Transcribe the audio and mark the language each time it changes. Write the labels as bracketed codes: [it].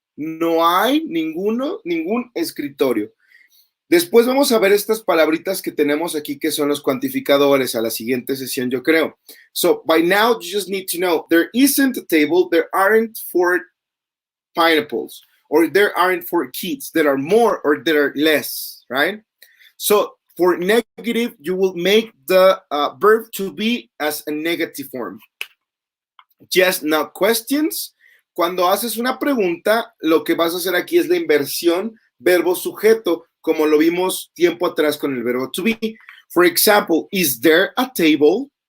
[es] No hay ningún escritorio. Después vamos a ver estas palabritas que tenemos aquí que son los cuantificadores a la siguiente sesión, yo creo. [en] So by now you just need to know there isn't a table, there aren't 4 pineapples, or there aren't 4 kids. There are more or there are less, right? So for negative, you will make the verb to be as a negative form. Yes, now questions. [es] Cuando haces una pregunta, lo que vas a hacer aquí es la inversión verbo-sujeto, como lo vimos tiempo atrás con el verbo to be. [en] For example, is there a table?